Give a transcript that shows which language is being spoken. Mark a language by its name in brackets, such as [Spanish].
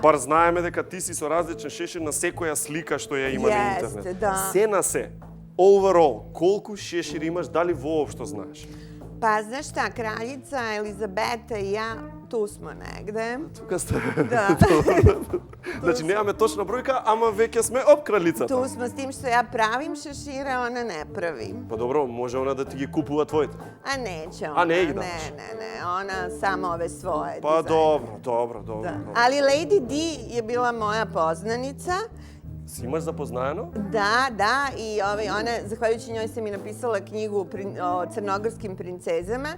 [Macedonian] Бар знаеме дека ти си со различен шешир на секоја слика што ја има на интернет. Јесте, да. Се на се. Overall, колку шешири имаш, дали воопшто знаеш? [Serbian] Pa, znaš šta, kraljica Elizabeta i ja, tu smo negde. [Macedonian] Тука сте. Да. Значи немаме точна бројка, ама веќе сме об кралицата. [Serbian] Tu smo s tim što ja pravim šešire, ona ne pravi. [Macedonian] Па добро, може она да ти ги купува твоите. [Serbian] A neće ona. A ne ih daš? Ne, ona samo ove svoje [Macedonian] Па [Serbian] dizajne. [Macedonian] добро. [Serbian] Da. Ali Lady D je bila moja poznanica. [Macedonian] Си имаш запознаено? [Serbian] Da, i ona, zahvaljujući njoj sam i napisala knjigu o crnogorskim princezama.